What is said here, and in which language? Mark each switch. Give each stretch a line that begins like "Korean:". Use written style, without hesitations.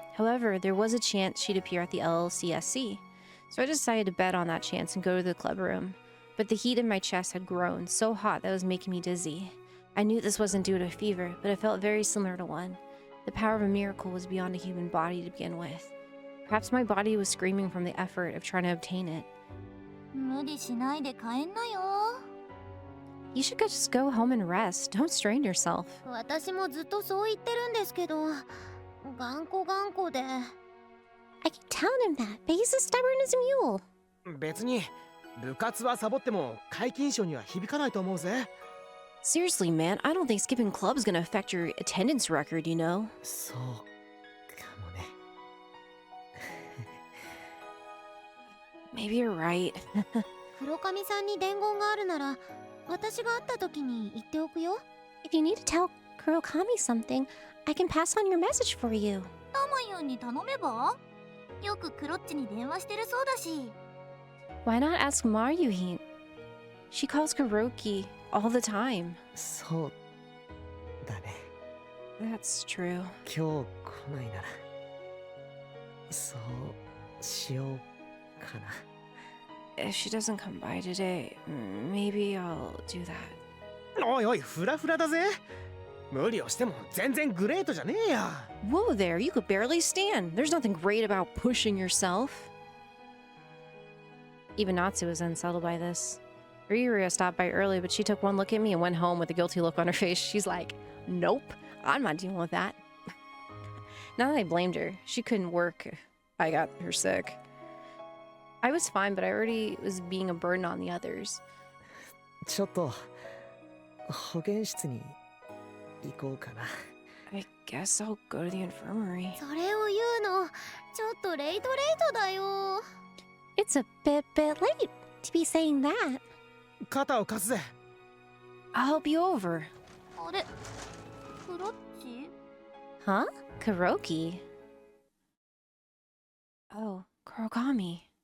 English: However, there was a chance she'd appear at the LLCSC, so I decided to bet on that chance and go to the club room. But the heat in my chest had grown so hot that it was making me dizzy. I knew this wasn't due to a fever, but it felt very similar to one. The power of a miracle was beyond a human body to begin with. Perhaps my body was screaming from the effort of trying to obtain it.
Japanese: 無理しないで帰んなよ。
English: You should just go home and rest. Don't strain yourself.
Japanese: 私もずっとそう言ってるんですけど、頑固で。
English: I keep telling him that, but he's as stubborn as a mule.
Japanese: 別に部活はサボっても皆勤賞には響かないと思うぜ。
English: Seriously, man, I don't think skipping club is gonna affect your attendance record, you know?
Japanese: そうかもね。
English: Maybe you're right.
Japanese: 黒髪さんに伝言があるなら、私が会った時に言っておくよ。
English: If you need to tell Kurokami something, I can pass on your message for you.
Japanese: タマユンに頼めば？よくクロッチに電話してるそうだし。
English: Why not ask Maryuhin? She calls Kuroki all the time.
Japanese: そうだね。
English: That's true.
Japanese: 今日来ないならそうしようかな。
English: If she doesn't come by today, maybe I'll do that.
Japanese: おいおい、フラフラだぜ。無理をしても全然グレートじゃねえや。
English: Whoa there, you could barely stand. There's nothing great about pushing yourself. Even Natsu was unsettled by this. Ryuria stopped by early, but she took one look at me and went home with a guilty look on her face. She's like, nope, I'm not dealing with that. Not that I blamed her. She couldn't work. I got her sick. I was fine, but I already was being a burden on the others.
Japanese: ちょっと保健室に行こうかな。
English: I guess I'll go to the infirmary.
Japanese: それを言うの、ちょっとレイトだよ。
English: It's a bit late to be saying that.
Japanese: 肩を貸すぜ。
English: I'll help you over.
Japanese: あれ、クロッチ？
English: Huh? Kuroki? Oh, Kurokami.